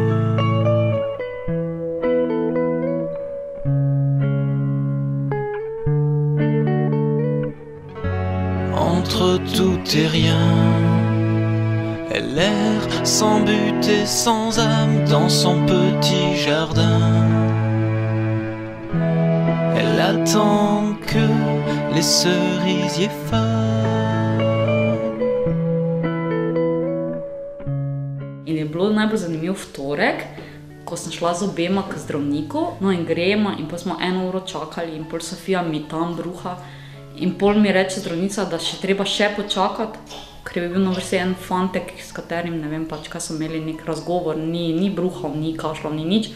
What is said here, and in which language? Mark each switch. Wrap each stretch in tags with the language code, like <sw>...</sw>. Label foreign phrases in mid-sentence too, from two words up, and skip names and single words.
<fr>Entre tout et rien, elle erre sans but et sans âme dans son petit jardin. Elle attend que les cerisiers fanent.</fr> <sl>In je bilo najbolj zanimiv vtorek, ko sem šla z obema k zdravniku, no in gremo in pa smo 1 uro čakali in pol Sofija mi tam bruha in pol mi reče zdravnica, da treba še počakati, ker je bil na vrsti en fantek, s katerim, ne vem pač, kaj so imeli nek razgovor, ni bruhal, ni kašljal, ni nič.</sl>